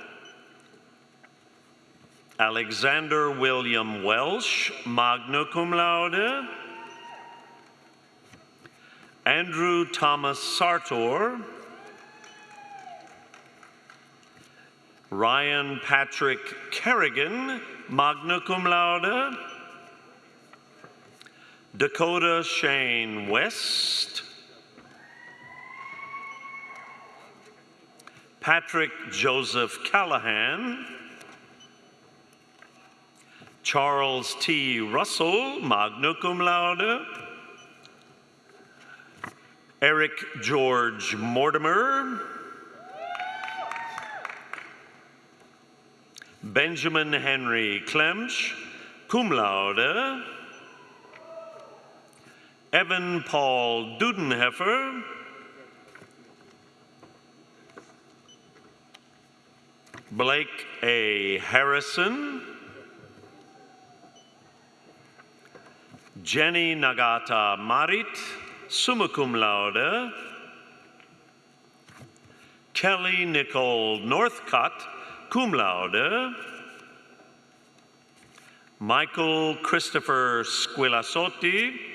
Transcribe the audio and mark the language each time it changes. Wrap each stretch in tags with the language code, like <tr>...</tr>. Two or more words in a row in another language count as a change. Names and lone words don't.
<en>Alexander William Welsh,</en> <la>magna cum laude.</la> <en>Andrew Thomas Sartor. Ryan Patrick Kerrigan,</en> <la>magna cum laude.</la> <en>Dakota Shane West. Patrick Joseph Callahan. Charles T. Russell,</en> <la>magna cum laude.</la> <en>Eric George Mortimer. Benjamin Henry Clemch,</en> <la>cum laude.</la> <en>Evan Paul Dudenheffer. Blake A. Harrison. Jenny Nagata Marit,</en> <la>summa cum laude.</la> <en>Kelly Nicole Northcutt,</en> <la>cum laude.</la> <en>Michael Christopher Squillasotti.</en>